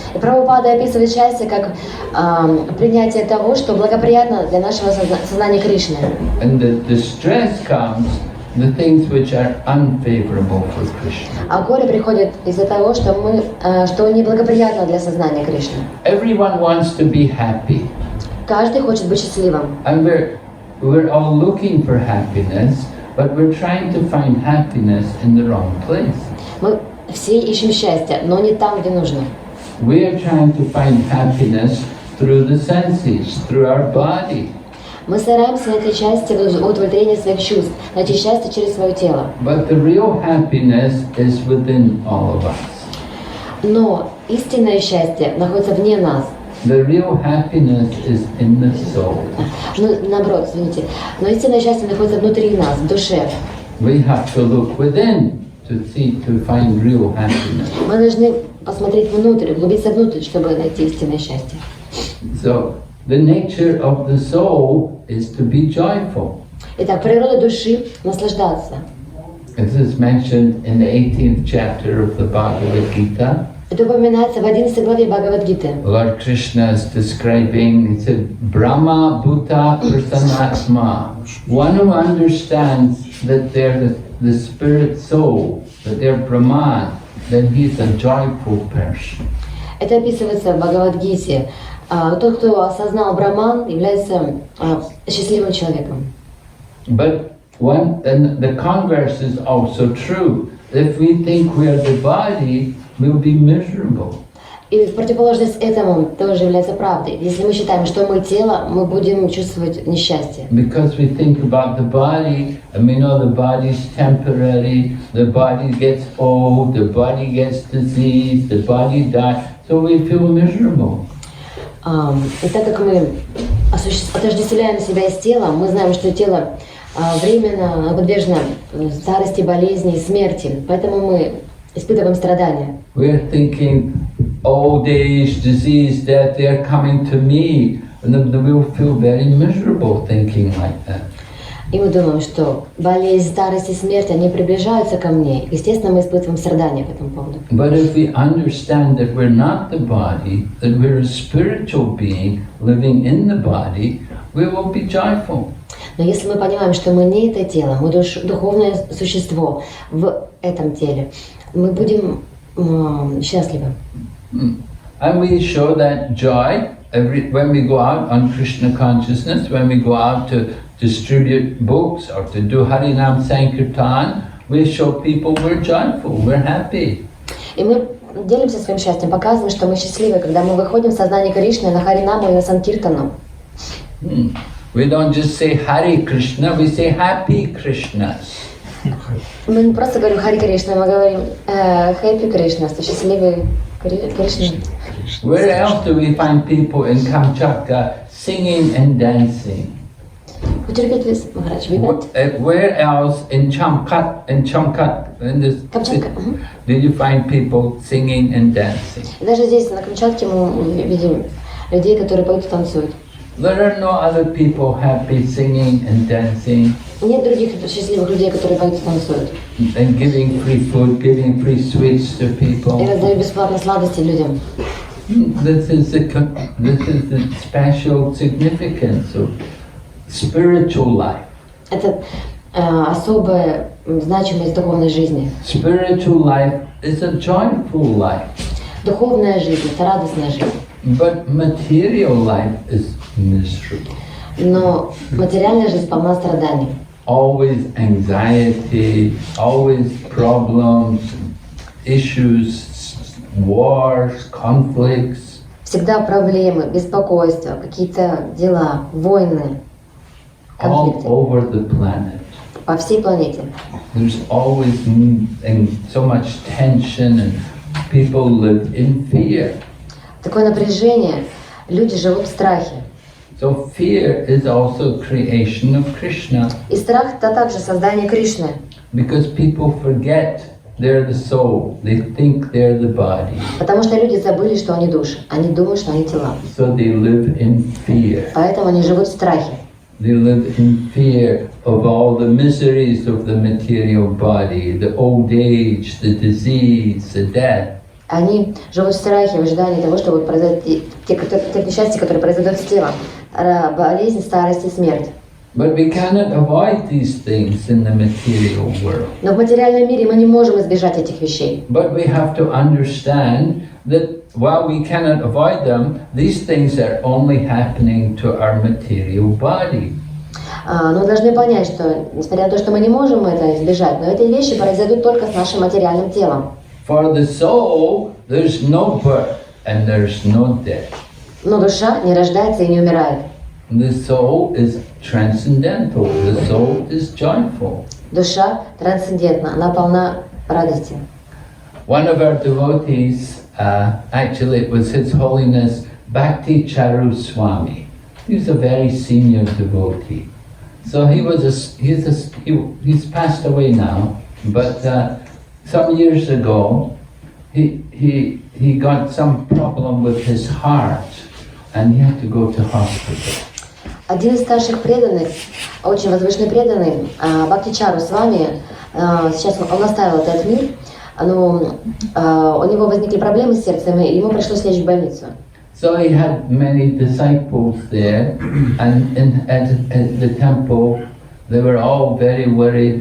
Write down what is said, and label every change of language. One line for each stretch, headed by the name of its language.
Russian: И Прабхупада описывает счастье как принятие того, что благоприятно для нашего сознания Кришны.
English: And the distress comes the things which are unfavorable for Krishna.
Russian: А горе приходит из-за того, что неблагоприятно для сознания Кришны.
English: Everyone wants to be happy.
Russian: Каждый хочет быть счастливым.
English: And we're all looking for happiness, but we're trying to find happiness in the wrong place.
Russian: Мы все ищем счастье, но не там, где нужно.
English: We are trying to find happiness through the senses, through our body.
Russian: Мы стараемся найти счастье в удовлетворении своих чувств, найти счастье через свое тело.
English: But the real happiness is within all of us.
Russian: Но истинное счастье находится вне нас.
English: The real happiness is in the soul.
Russian: Ну, наоборот, извините. Но истинное счастье находится внутри нас, в душе.
English: We have to look within to find real happiness.
Russian: Мы должны посмотреть внутрь, углубиться внутрь, чтобы найти истинное счастье.
English: So the nature of the soul is to be joyful.
Russian: Итак, природа души – наслаждаться.
English: This is mentioned in the 18th chapter of the Bhagavad Gita.
Russian: Это упоминается в 11 главе Бхагавад-гиты.
English: Lord Krishna is describing, he said, Brahma Bhuta Prasanatma. One who understands that they're the spirit soul, that they're Brahman, then he's a joyful person.
Russian: Это описывается в Бхагавад-гите. Тот, кто осознал Браман, является счастливым человеком.
English: But and the converse is also true. If we think we are the body, we'll be miserable.
Russian: И в противоположность этому тоже является правдой. Если мы считаем, что мы тело, мы будем чувствовать несчастье.
English: Because we think about the body, and we know the body is temporary, the body gets old, the body gets diseased, the body dies, so we feel miserable.
Russian: И так как мы отождествляем себя с телом, мы знаем, что тело временно подвержено старости, болезни и смерти, поэтому мы испытываем страдания.
English: We're thinking old age, disease, death, they're coming to me, and we'll feel very miserable thinking like that.
Russian: И мы думаем, что болезнь, старость и смерть, они приближаются ко мне. Естественно, мы испытываем страдания по этому поводу.
English: But if we understand that we're not the body, that we're a spiritual being living in the body, we will be joyful.
Russian: Но если мы понимаем, что мы не это тело, мы духовное существо в этом теле, мы будем счастливы.
English: And we show that joy when we go out on Krishna consciousness, when we go out to distribute books or to do Harinam Sankirtan, we show people we're joyful, we're happy.
Russian: И мы делимся своим счастьем, показываем, что мы счастливы, когда мы выходим в сознание Кришны на Харинаму и на Санкиртану.
English: We don't just say Hare Krishna, we say Happy Krishnas.
Russian: Мы не просто говорим Хари Кришна, мы говорим
English: Happy Krishna,
Russian: что счастливый Кришна.
English: Where else do we find people in Kamchatka singing and dancing? Would you repeat this, Maharaj? Where else in Chamkat, in this
Russian: Камчатка.
English: did you find people singing and dancing?
Russian: И даже здесь, на Камчатке, мы видим людей, которые поют и танцуют.
English: There are no other people happy singing and dancing
Russian: Нет других счастливых людей, которые поют и танцуют.
English: and giving free food, giving free sweets to people.
Russian: И раздают бесплатно сладости людям.
English: This is the special significance of spiritual life.
Russian: Это особая значимость духовной жизни.
English: Spiritual life is a joyful life.
Russian: Духовная жизнь – это радостная жизнь.
English: But material life is miserable.
Russian: Но материальная жизнь полна страданий.
English: Always anxiety, always problems, issues, wars, conflicts.
Russian: Всегда проблемы, беспокойства, какие-то дела, войны,
English: All
Russian: конфликты
English: over the planet.
Russian: по всей планете.
English: There's always so much tension and people live in fear.
Russian: Такое напряжение, люди живут в страхе.
English: So fear is also creation of Krishna
Russian: И страх – это также создание Кришны.
English: because people forget they're the soul. They think they're the body.
Russian: Потому что люди забыли, что они души. Они думают, что они тела.
English: So they live in fear.
Russian: Поэтому они живут в страхе.
English: They live in fear of all the miseries of the material body, the old age, the disease, the death.
Russian: Они живут в страхе, в ожидании того, что будут произойти те несчастья, которые произойдут с телом. Болезнь, старость и смерть.
English: But we cannot avoid these things in the material world.
Russian: Но в материальном мире мы не можем избежать этих вещей.
English: But we have to understand that while we cannot avoid them, these things are only happening to our material body.
Russian: Но мы должны понять, что несмотря на то, что мы не можем это избежать, но эти вещи произойдут только с нашим материальным телом.
English: For the soul, there's no birth and there's no death.
Russian: Но душа не рождается и не умирает.
English: The soul is transcendental. The soul is joyful.
Russian: Душа трансцендентна, она полна радости.
English: One of our devotees, actually it was His Holiness Bhakti Charu Swami. He's a very senior devotee. So he's passed away now, but some years ago he got some problem with his heart and he had to go to hospital.
Russian: Один из старших преданных, очень возвышенный преданный, Бхакти Чару с вами, сейчас он оставил этот мир, но у него возникли проблемы с сердцем, и ему пришлось лечь в больницу.
English: So he had many disciples there, and at the temple, they were all very worried.